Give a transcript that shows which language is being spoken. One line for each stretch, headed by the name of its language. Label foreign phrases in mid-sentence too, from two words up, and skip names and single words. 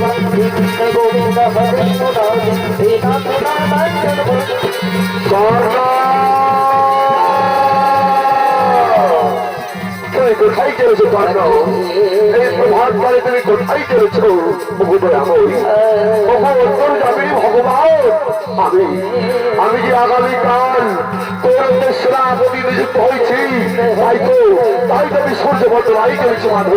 Sanskrit: कृष्ण गोविंद हरे मुरारी हे नाथ नारायण वासुदेव।
Bangla: তুমি কোথায় চলেছো কর্ণ? এই প্রভাত কালে তুমি কোথায় চলেছো? ভগবান, আমি যে আগামীকাল কৌরবদের সেনাপতি নিযুক্ত হয়েছি, তাই তো আমি সূর্য বর্তমানে চলেছি মাধব।